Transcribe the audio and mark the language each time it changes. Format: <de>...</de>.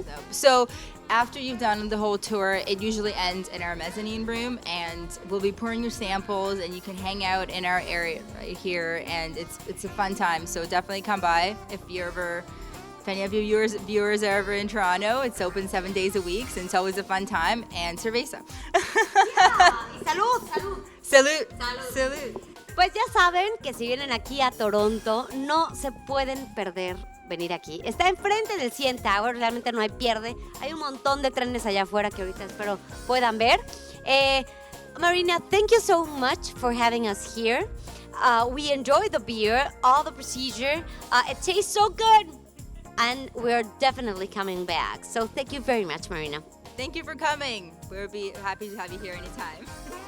<en>So after you've done the whole tour, it usually ends in our mezzanine room, and we'll be pouring your samples, and you can hang out in our area right here, and it's a fun time. So definitely come by if any of your viewers are ever in Toronto. It's open 7 days a week, so it's always a fun time. And cerveza.</en> <es>Yeah. Y salud, salud. Salud. Salud. Salud. Pues ya saben que si vienen aquí a Toronto, no se pueden perder venir aquí. Está enfrente del CN Tower, realmente no hay pierde. Hay un montón de trenes allá afuera que ahorita espero puedan ver.</es> <en>Marina, thank you so much for having us here. We enjoy the beer, all the procedure. It tastes so good. And we're definitely coming back. So thank you very much, Marina. Thank you for coming. We'll be happy to have you here anytime.</en>